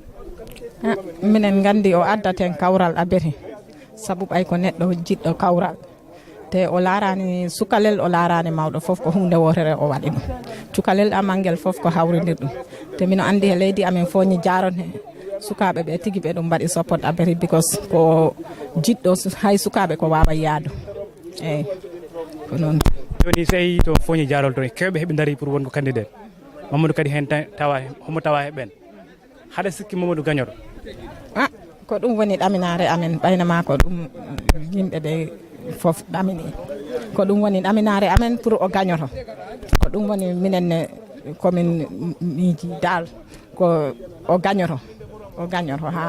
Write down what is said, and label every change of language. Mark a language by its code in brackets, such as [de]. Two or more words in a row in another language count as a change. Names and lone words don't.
[ff] Minen gandi o addaten kawral abeti sabu ɓay ko neɗɗo jiɗɗo kawral te o larani sukalel o larani mawɗo fof ko hunde wotere o waɗi ɗum cukalel amangel fof ko hawridir ɗum te mino andi e leydi amen Foñi Jarol he sukaɓe ɓe tigui ɓe ɗum mbaɗi support abeti because ko jiɗɗo hay sukaɓe ko wawa yaadu eyyi ko noon. Joni so yi to Foñi Jarol to kewɓe heeɓe daari pour wonko candidate Mamadou kadi hen tawa homo tawa e ɓen haɗa sikki Mamadou gagnoro? Ko ɗum woni ɗaminare amen ɓaynama ko ɗum yimɓeɓe fof ɗamini ko ɗum woni ɗaminare amen pour o gagnoto ko ɗum woni minen komin miiji dal ko o gagnoto ha.